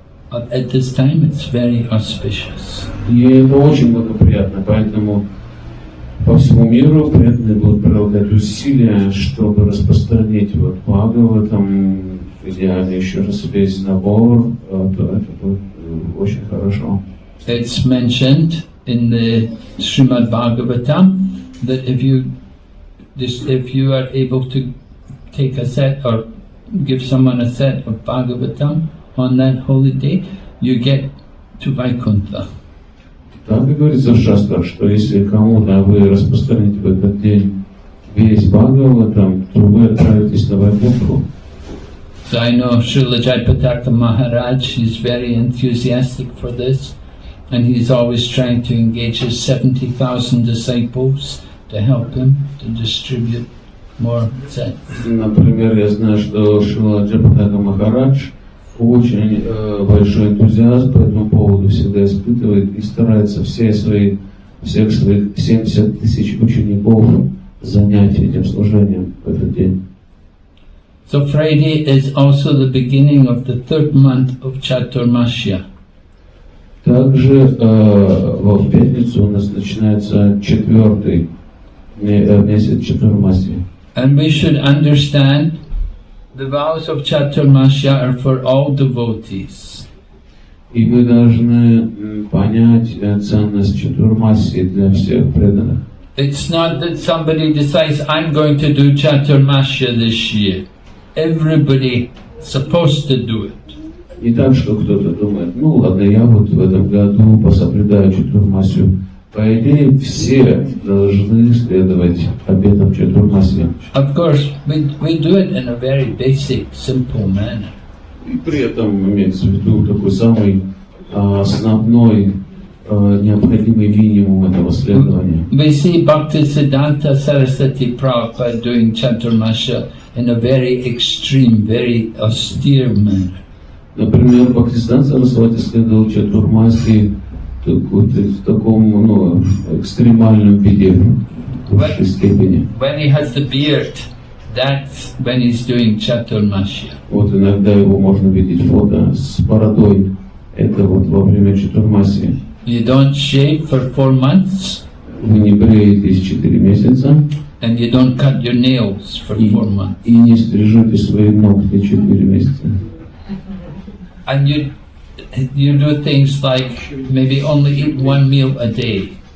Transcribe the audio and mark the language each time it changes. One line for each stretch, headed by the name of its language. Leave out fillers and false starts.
English: At this time, it's very auspicious.
Russian: И это очень благоприятно, поэтому по всему миру преданные будут прилагать усилия, чтобы распространить вот Бхагаватам, в идеале еще раз весь набор, это будет очень хорошо.
English: It's mentioned in the Srimad Bhagavatam that if you are able to take a set or give someone a set of Bhagavatam on that holy day, you get to Vaikuntha.
Russian: Так и говорится в шастрах, что если кому-то вы распространите в этот день весь Бхагаватам, то вы отправитесь на Вайкунтху.
English: So I know Srila Jayapataka Maharaj, he's very enthusiastic for this, and he's always trying to engage his 70,000 disciples to help him to distribute more sets.
Russian: Например, я знаю, что Шрила Джайапатака Махарадж очень большой энтузиазм по этому поводу всегда испытывает и старается всех своих 70 тысяч учеников занять этим служением в этот день.
English: So Friday is also the beginning of the third month of Chaturmasya.
Russian: Также в пятницу у нас начинается четвертый месяц Чатурмасья.
English: And we should understand the vows of Chaturmasya are for all devotees.
Russian: И вы должны понять ценность Чатурмасьи для всех преданных.
English: It's not that somebody decides, I'm going to do Chaturmasya this year. Everybody is supposed to do it.
Russian: Не так, что кто-то думает, ну ладно, я вот в этом году пособлюдаю Чатурмасью. По идее, все должны следовать обетам Чатурмасья.
English: Of course, we do it in a very basic, simple manner.
Russian: И при этом имеется в виду такой самый основной, необходимый минимум этого следования.
English: We see Bhaktisiddhanta Saraswati Prabhupada doing Chaturmasya in a very extreme, very austere manner.
Russian: Например, Бхактисиданта Сарасвати следовал Чатурмасьи в таком экстремальном виде, в высшей степени.
English: When he has the beard, that's when he's doing Chaturmasya.
Russian: Вот иногда его можно видеть фото с бородой. Это вот во время Чатурмасьи.
English: You don't shave for 4 months.
Russian: Вы не бреетесь 4 месяца.
English: And you don't cut your nails for 4 months.
Russian: И не стрижете свои ногти 4 месяца.
English: And you do things like maybe only eat 1 meal a day.